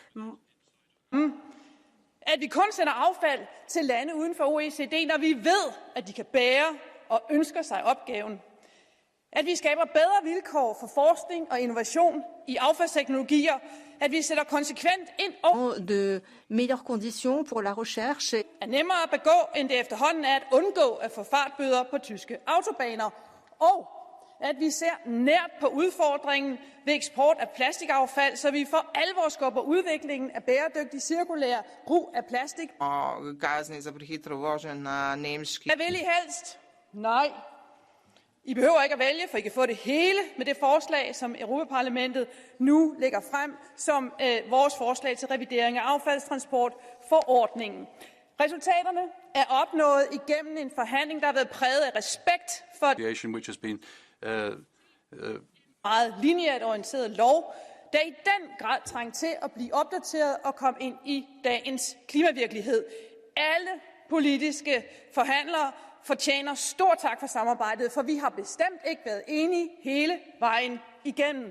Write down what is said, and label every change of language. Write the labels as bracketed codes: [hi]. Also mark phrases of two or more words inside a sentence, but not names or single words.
[da] At vi kun sender affald til lande uden for OECD, når vi ved, at de kan bære og ønsker sig opgaven. At vi skaber bedre vilkår for forskning og innovation i affaldsteknologier. At vi sætter konsekvent ind over... [fr] de meilleures conditions pour la recherche. [da] Er nemmere at begå, end det efterhånden er at undgå at få fartbøder på tyske autobaner. Og at vi ser nært på udfordringen ved eksport af plastikaffald, så vi for alvor skubber udviklingen af bæredygtig cirkulær brug af plastik. [sl] Kazni za prehitro vožnjo na nemški. [da] Hvad vil I helst? Nej. I behøver ikke at vælge, for I kan få det hele med det forslag, som Europaparlamentet nu lægger frem som vores forslag til revidering af affaldstransportforordningen. Resultaterne er opnået igennem en forhandling, der har været præget af respekt for [en] which has been [da] meget lineært orienteret lov, der i den grad trængte til at blive opdateret og komme ind i dagens klimavirkelighed. Alle politiske forhandlere fortjener stor tak for samarbejdet, for vi har bestemt ikke været enige hele vejen igennem.